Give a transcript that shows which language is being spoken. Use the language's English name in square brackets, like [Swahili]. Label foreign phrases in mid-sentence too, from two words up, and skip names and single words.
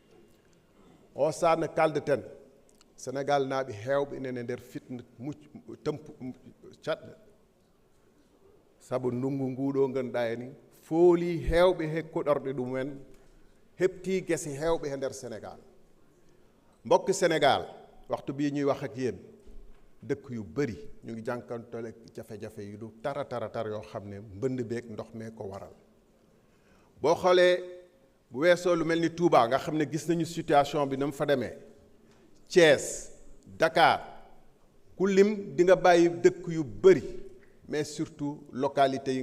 [Fula] O saana kaldeten Sénégal naaɓe heewɓe inen e nder fitna caɗɗe sabu ndungu nguɗo ganduɗa e ni fooli heewɓe he koɗorɗe ɗumen hepti gese heewɓe e nder Sénégal. [Wolof] Mbokk Sénégal waxtu bii ñuy wax ak yéen dëkk yu bëri ñu ngi jànkantole jafe-jafe yu du tar yoo xam ne mbënd beeg ndox mee ko waral boo xoolee bu weesoo lu mel ni Touba nga xam ne gis nañu situation bi na mu fa demee Thiès Dakar ku lim di nga bàyyi dëkk yu bëri [French] mais surtout [Wolof] localité yi